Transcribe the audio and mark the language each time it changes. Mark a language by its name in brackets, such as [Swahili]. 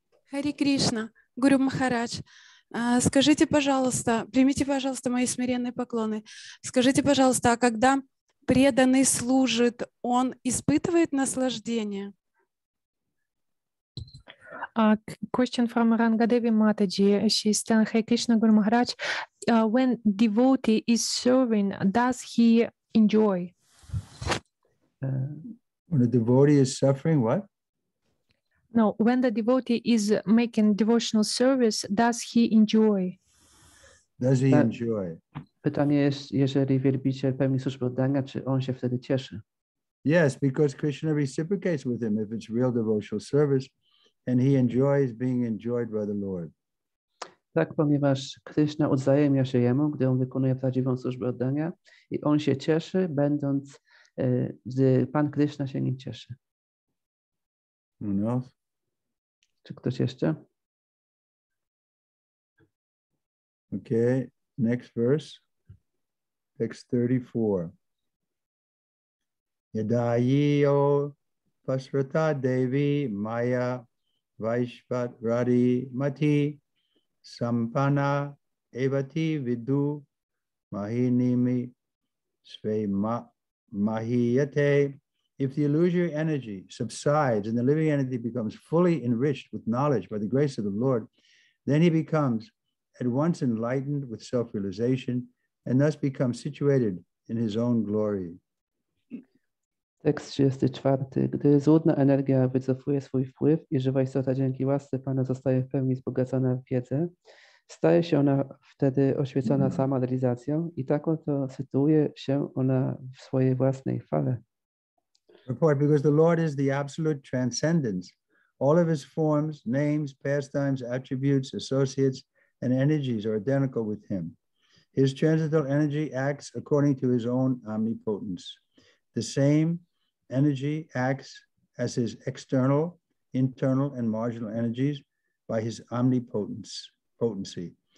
[Russian] Хари Кришна, Гуру Махарадж, скажите, пожалуйста, примите, пожалуйста, мои смиренные поклоны. Скажите, пожалуйста, а когда преданный служит, он испытывает наслаждение? [English] Question from Rangadevi Mataji. She's telling Hare Krishna Guru Maharaj, when devotee is serving, does he enjoy? When a devotee is suffering, what? No, when the devotee is making devotional service, does he enjoy? Does he enjoy? [Polish] Pytanie jest, jeżeli wielbiciel pełni służbę oddania, czy on się wtedy cieszy? [English] Yes, because Krishna reciprocates with him if it's real devotional service, and he enjoys being enjoyed by the Lord. [Polish] Tak, ponieważ Krishna odzajemnia się jemu, gdy on wykonuje prawdziwą służbę oddania i on się cieszy, będąc, gdy Pan Krishna się nim cieszy. No. Czy ktoś jeszcze? [English] Okay, next verse, text 34. [Sanskrit] Yadayiyo pasrata devi maya vaishvat radi mati sampana evati vidu mahinimi sve mahiyate. [English] If the illusory energy subsides and the living entity becomes fully enriched with knowledge by the grace of the Lord, then he becomes at once enlightened with self-realization and thus becomes situated in his own glory. [Polish] Tekst 34. Gdy złudna energia wycofuje swój wpływ i żywa istota dzięki łasce Pana zostaje w pełni wzbogacona w wiedzę, staje się ona wtedy oświecona samorealizacją i taką to sytuuje się ona w swojej własnej fale. [English] Report, because the Lord is the absolute transcendence. All of his forms, names, pastimes, attributes, associates, and energies are identical with him. His transcendental energy acts according to his own omnipotence. The same energy acts as his external, internal, and marginal energies by his omnipotency.